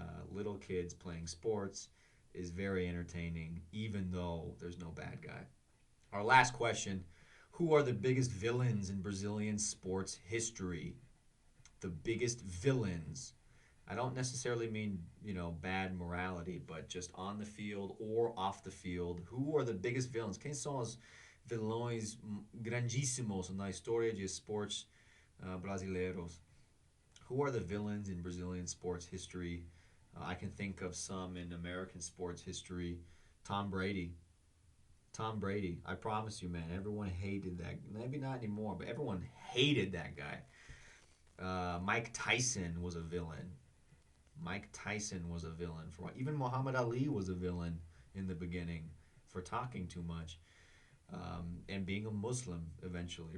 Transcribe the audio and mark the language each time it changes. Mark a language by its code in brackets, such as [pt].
[en] Little kids playing sports is very entertaining, even though there's no bad guy. Our last question: who are the biggest villains in Brazilian sports history? The biggest villains. I don't necessarily mean, bad morality, but just on the field or off the field. Who are the biggest villains? [pt] Quem são os vilões grandíssimos na história de esportes brasileiros? [en] Who are the villains in Brazilian sports history? I can think of some in American sports history. Tom Brady. Tom Brady. I promise you, man, everyone hated that. Maybe not anymore, but everyone hated that guy. Mike Tyson was a villain. Mike Tyson was a villain for even Muhammad Ali was a villain in the beginning for talking too much, and being a Muslim eventually.